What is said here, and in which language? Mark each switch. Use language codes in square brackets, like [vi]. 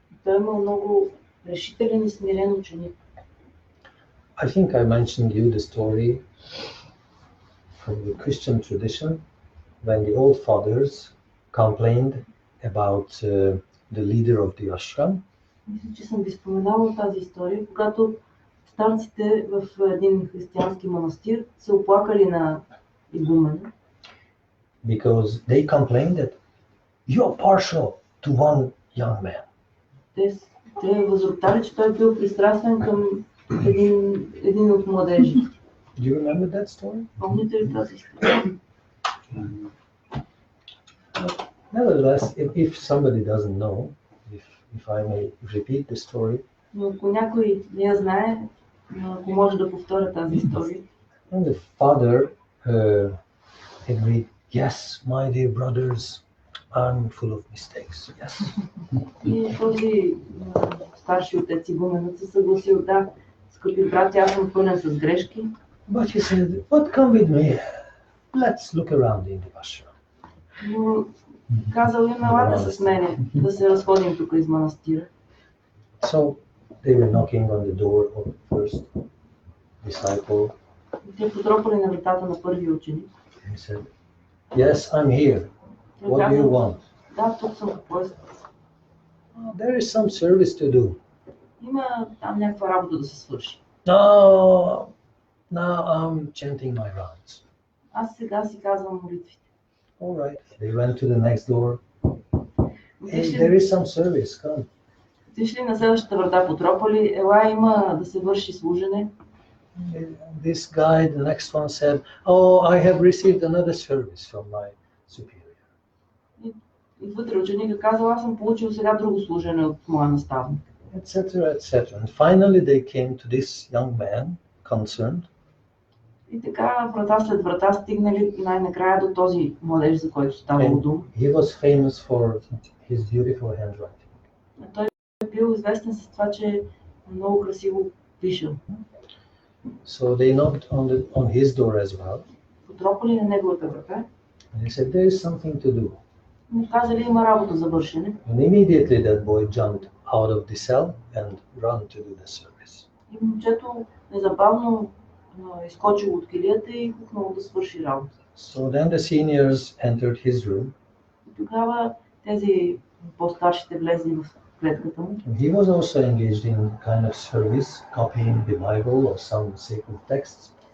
[bg] той имал много решителен и смирен ученик. [en] I think I mentioned you the story from the Christian tradition when the old fathers complained about the leader of the ashram. [bg] Мисля, че съм ви споменала тази история, когато старците в един християнски манастир се оплакали на игумена, [en] Because they complained that you're partial to one young man. [bg] те възроптали, че той бил пристрастен към един от младежите. [en] Do you remember that story? [bg] Помните ли тази история? [en] Nevertheless, if somebody doesn't know, if I may repeat the story, [bg] Но ако някой не я знае, ако може да повторя тази история. [en] and the father agreed, yes, my dear brothers, I'm full of mistakes. Yes. [bg] И този старши отец игуменът се съгласил, да, скъпи брати, аз съм пълен с грешки. [en] But he said, but come with me. Let's look around in the ashram. [bg] Но казал им, елате с мене, да се разходим тук из манастира. [en] So they were knocking on the door of the first disciple. [bg] Те потропали на вратата на първия ученик. [en] He said, yes, I'm here. What do you want? [bg] Да, тук съм, какво искате? [en] There is some service to do. [bg] Има там някаква работа да се свърши. [en] No, now I'm chanting my rounds. [bg] Аз сега си казвам молитвите. [en] All right. They went to the next door. Hey, there is some service. Come. [bg] Отишли на следващата врата, потропали, ела има да се върши служене. [en] This guy, the next one said, oh, I have received another service from my superior. [bg] И вътре ученика казал, аз съм получил сега друго служене от моя наставник. [en] Etc., etc. And finally they came to this young man, concerned. [bg] И така врата след врата стигнали най-накрая до този младеж, за който ставало дума. [en] He was famous for his beautiful handwriting. [bg] Той е бил известен с това, че много красиво пишел. [en] So they knocked on his door as well. [bg] Потропали на неговата врата. [en] And he said, there is something to do. [bg] Му казали, има работа за вършене. [en] And immediately that boy jumped out of the cell and ran to do the service. [bg] И момчето незабавно изкочил от килията и хукнало да свърши работа. [en] So then the seniors entered his room. [bg] И тогава тези по-старшите влезли в клетката му. [en] And he was also engaged in kind of service, copying the Bible or some sacred texts.